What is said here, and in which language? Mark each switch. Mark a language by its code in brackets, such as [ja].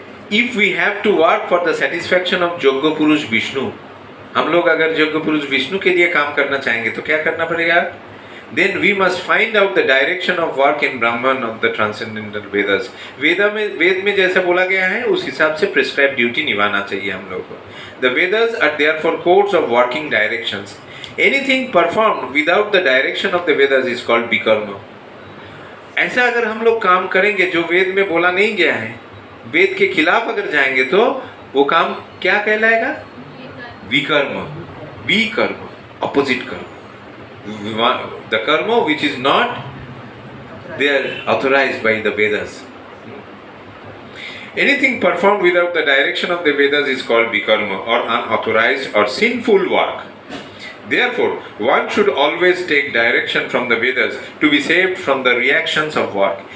[en] If we have to work for the satisfaction of Yajna Purush Vishnu, [hi] हम लोग अगर यज्ञ पुरुष विष्णु के लिए काम करना चाहेंगे तो क्या करना पड़ेगा? [en] Then we must find out the direction of work in Brahman of the transcendental Vedas. [hi] वेद में जैसा बोला गया है उस हिसाब से prescribed ड्यूटी निभाना चाहिए हम लोग को। [en] The Vedas are therefore codes of working directions. Anything performed without the direction of the Vedas is called vikarma. [hi] ऐसा अगर हम लोग काम करेंगे जो वेद में बोला नहीं गया है, वेद के खिलाफ अगर जाएंगे तो वो काम क्या कहलाएगा? विकर्म, विकर्म, [en] opposite karma. The karma which is not there authorized by the Vedas. Anything performed without the direction of the Vedas is called vikarma or unauthorized or sinful work. Therefore, one should always take direction from the Vedas to be saved from the reactions of work.